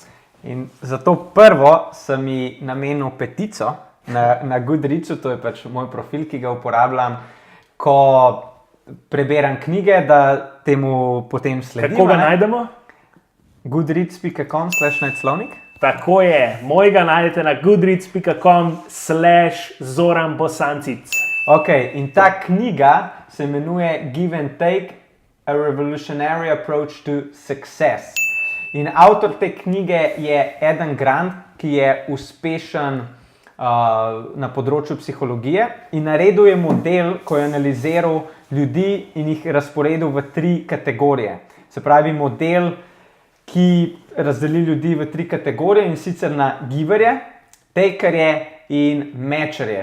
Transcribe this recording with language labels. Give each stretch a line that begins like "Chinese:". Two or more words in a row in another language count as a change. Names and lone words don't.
Slovenian: In zato prvo sem mi namenil petico na Goodreadsu, to je pač moj profil, ki ga uporabljam, ko preberam knjige, da temu potem sledim. Kako ga najdemo? goodreads.com/najclovnik. Tako je, mojega najdete na goodreads.com/zoranbosancic. Ok, in ta knjiga se imenuje Give and Take, a revolutionary approach to success. In avtor te knjige je Adam Grant, ki je uspešen na področju psihologije in naredil je model, ko je analiziral ljudi in jih razporedil v 3 kategorije. Se pravi, model, ki razdeli ljudi v 3 kategorije, in sicer na giverje, takerje in matcherje.